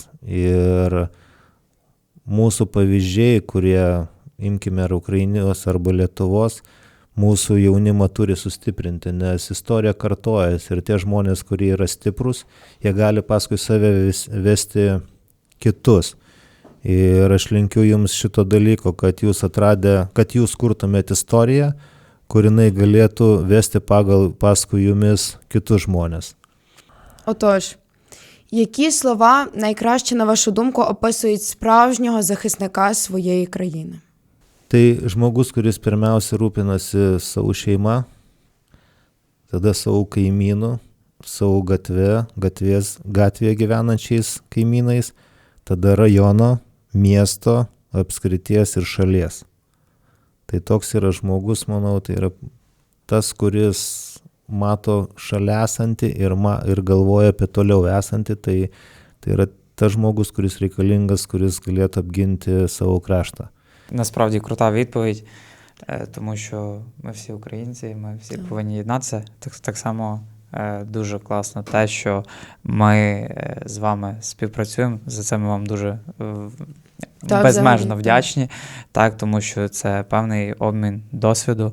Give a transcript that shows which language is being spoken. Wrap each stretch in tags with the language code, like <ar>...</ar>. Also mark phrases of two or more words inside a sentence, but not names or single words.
<lt>Ir mūsų pavyzdžiai, kurie, imkime ar Ukrainos arba Lietuvos, mūsų jaunimą turi sustiprinti, nes istorija kartojasi ir tie žmonės, kurie yra stiprus, jie gali paskui save vesti kitus. Ir aš linkiu jums šito dalyko, kad jūs kad jūs kurtumėte istoriją, kur jinai galėtų vesti paskui jumis kitus žmonės.</lt> <uk>Отож, які слова найкраще, на вашу думку, описують справжнього захисника своєї країни?</uk> <lt>Tai žmogus, kuris pirmiausia rūpinasi savo šeima, tada savo kaimynų, savo gatvėje gyvenančiais kaimynais, tada rajono, miesto, apskrities ir šalies. Tai toks yra žmogus, manau, tai yra tas, kuris mato šalia esantį ir galvoja apie toliau esantį, tai yra tas žmogus, kuris reikalingas, kuris galėtų apginti savo kraštą.</lt> <uk>Насправді крута відповідь, тому що ми всі українці, ми всі повинні єднатися. Так само дуже класно те, що ми з вами співпрацюємо. За це ми вам дуже безмежно взагалі, вдячні, так, тому що це певний обмін досвіду.</uk>